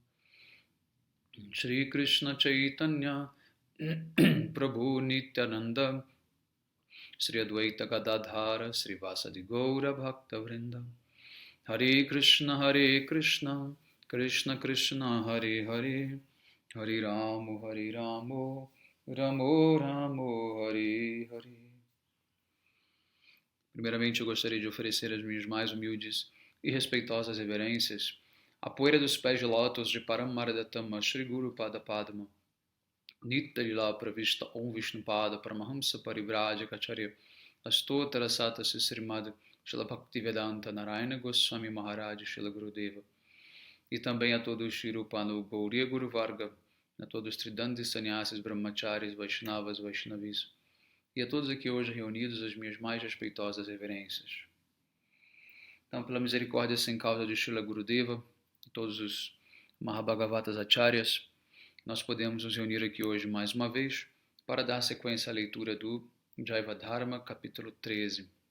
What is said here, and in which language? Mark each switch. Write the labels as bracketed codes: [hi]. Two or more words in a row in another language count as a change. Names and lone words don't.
[sa] Shri Krishna Chaitanya Prabhu Nityananda Sri Advaita Gadadhara Sri Vasadi Gaura Bhakta Vrinda Hare Krishna Krishna Krishna Hare Hare Hare Ramo Ramo Ramo Hare Hare. [pt] Primeiramente, eu gostaria de oferecer as minhas mais humildes e respeitosas reverências à poeira dos pés de lótus de Paramardatama Shri Guru Pada Padma Nitya Pravishta Om Vishnupada Paramahamsa Parivrajacharya Astotara Sata Srimad Srila Bhaktivedanta Narayana Goswami Maharaj Srila Gurudeva e também a todos os Shirupanu Gauriya Guru Varga, a todos os Tridandis Sannyasis Brahmacharis Vaishnavas Vaishnavis e a todos aqui hoje reunidos as minhas mais respeitosas reverências. Então, pela misericórdia sem causa de Srila Gurudeva e todos os Mahabhagavatas Acharyas, nós podemos nos reunir aqui hoje mais uma vez para dar sequência à leitura do Jaiva Dharma, capítulo 13.